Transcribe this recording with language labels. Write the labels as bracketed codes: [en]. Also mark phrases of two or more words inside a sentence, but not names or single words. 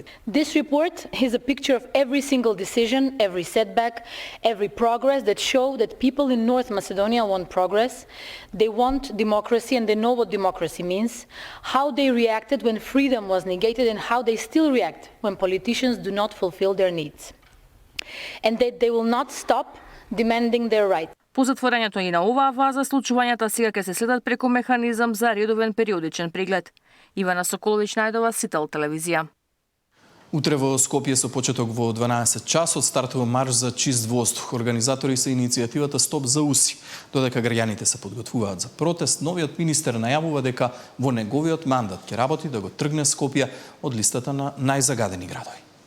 [en] This report is a picture of every single decision, every setback, every progress that show that people in North Macedonia want progress. They want democracy and they know what democracy means, how they reacted when freedom was negated and how they still react when politicians do not fulfill their needs. And that they will not stop demanding their rights. [mk] По затворањето и на оваа фаза, случувањата сега ќе се следат преку механизам за редовен периодичен преглед. Ивана Соколович најдова, Сител телевизија. Утре во Скопје со почеток во 12 часот стартува марш за чист воздух. Организатори се иницијативата Стоп за уси. Додека граѓаните се подготвуваат за протест, новиот министер најавува дека во неговиот мандат ќе работи да го тргне Скопје од листата на најзагадени градови.